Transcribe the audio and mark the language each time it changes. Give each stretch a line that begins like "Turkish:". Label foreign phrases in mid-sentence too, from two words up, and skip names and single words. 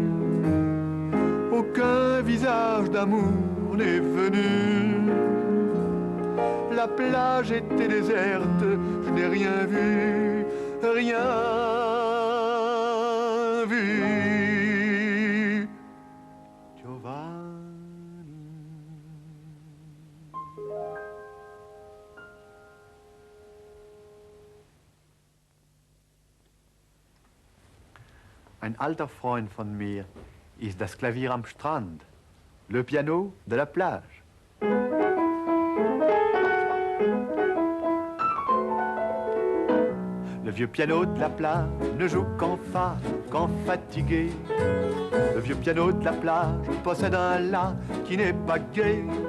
French: Aucun visage d'amour n'est venu. La plage était déserte, je n'ai rien vu, rien vu.
German: Giovanni. Ein alter Freund von mir ist das Klavier am Strand,
French: le piano de la plage. Le vieux piano de la plage ne joue qu'en fa, qu'en fatigué. Le vieux piano de la plage possède un la qui n'est pas gai.